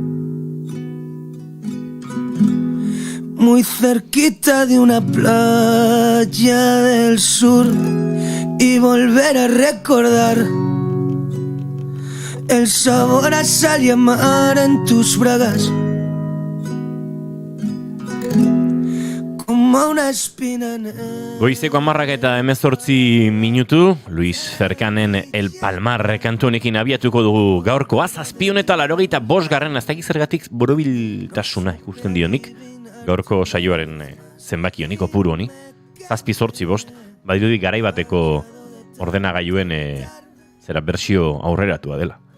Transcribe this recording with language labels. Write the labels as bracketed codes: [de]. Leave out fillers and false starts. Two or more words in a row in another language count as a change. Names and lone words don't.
[es] muy cerquita de una playa del sur, y volver a recordar el sabor a sal y a mar en tus bragas, como una espina en el... [eu] Goizeko 10 eta 18 minutu, Luis Cercanen El Palmar kantu honekin abiatuko dugu gaurkoa, 785 ez dakit zergatik borobiltasuna ikusten dionik, gaurko saioaren zenbaki honi, kopuru honi, 785, badirudi garaibateko ordenagailuen zera bersio aurreratua dela.